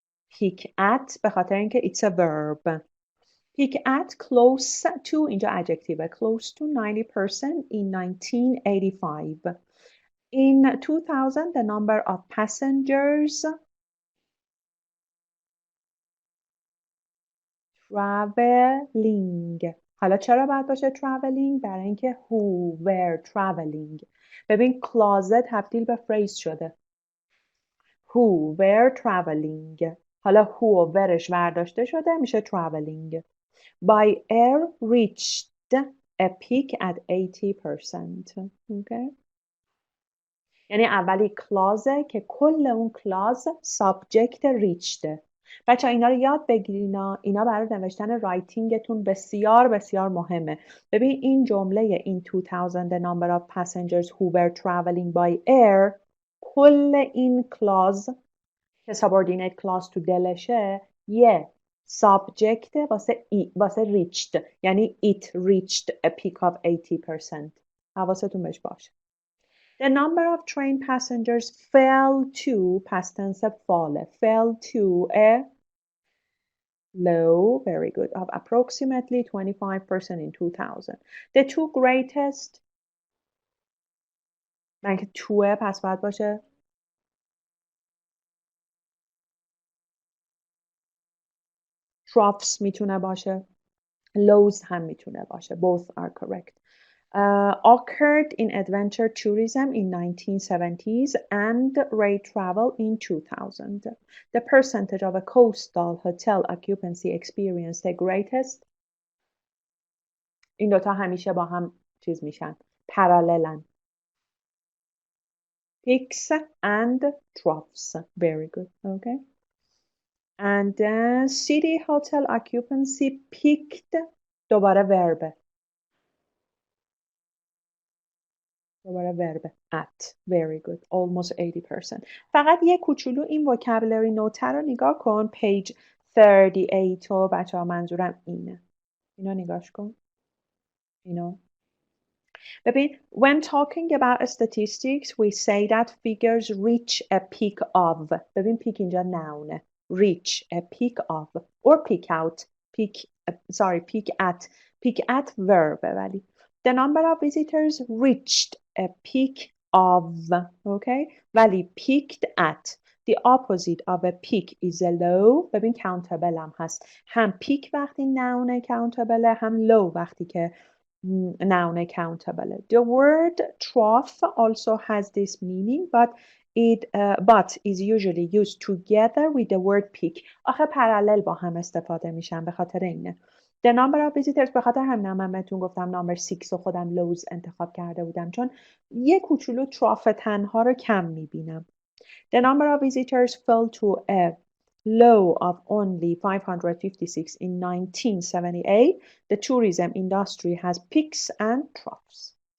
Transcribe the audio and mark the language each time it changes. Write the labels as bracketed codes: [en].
[en] Peak at [fa] به خاطر اینکه [en] it's a verb. Peak at close to [fa] اینجا [en] adjective close to 90% in 1985. In 2000, the number of passengers traveling. [fa] حالا چرا باید باشه traveling؟ برای اینکه [en] who were traveling. [fa] ببین clause تبدیل به phrase شده. [en] Who were traveling. [fa] حالا who و wereش برداشته شده میشه traveling. [en] By air reached a peak at 80%. Okay. [fa] یعنی اولی کلازه که کل اون کلاز سابجکت ریچته. بچه اینا رو یاد بگیرین. اینا برای نوشتن رایتینگتون بسیار بسیار مهمه. ببین این جمله [en] in 2000 the number of passengers who were traveling by air [fa] کل این کلاز که [en] subordinate clause [fa] تو دلشه یه سابجکت واسه [en] reached [fa] یعنی [en] it reached a peak of 80%. [fa] حواستون بهش باشه. [en] The number of train passengers fell to past tense fall fell to a low, very good, of approximately 25% in 2000. The two greatest [fa] من که توه پس باید باشه troughs میتونه باشه lows هم میتونه باشه. [en] Both are correct. Occurred in adventure tourism in 1970s and rail travel in 2000. The percentage of a coastal hotel occupancy experienced the greatest. [fa] این دوتا همیشه با هم چیز میشن. Parallelن. [en] Peaks and troughs. Very good. Okay. And then city hotel occupancy peaked. [fa] دوباره [en] verb. [fa] دوباره [en] verb at. Very good. Almost 80%. [fa] فقط یه کوچولو این [en] vocabulary note [fa] رو نگاه کن. Page 38 و بچه ها منظورم اینه. اینو نگاش کن. اینو. ببین [en] when talking about statistics we say that figures reach a peak of. [fa] ببین [en] peak [fa] اینجا [en] noun. Reach a peak of or peak out. Peak at. Peak at verb [fa] ولی. [en] The number of visitors reached a peak of. Okay? [fa] ولی [en] peaked at. The opposite of a peak is a low. [fa] ببین countable هم هست. هم peak وقتی noun countable هم low وقتی که noun countable. [en] The word trough also has this meaning but is usually used together with the word peak. [fa] آخه پرالل با هم استفاده میشن به خاطر اینه. [en] The number of visitors [fa] به خاطر همین من بهتون گفتم number 6 و خودم lows انتخاب کرده بودم چون یه کوچولو trough تنها رو کم میبینم. [en] The number of visitors fell to a low of only 556 in 1978. The tourism industry has peaks and troughs.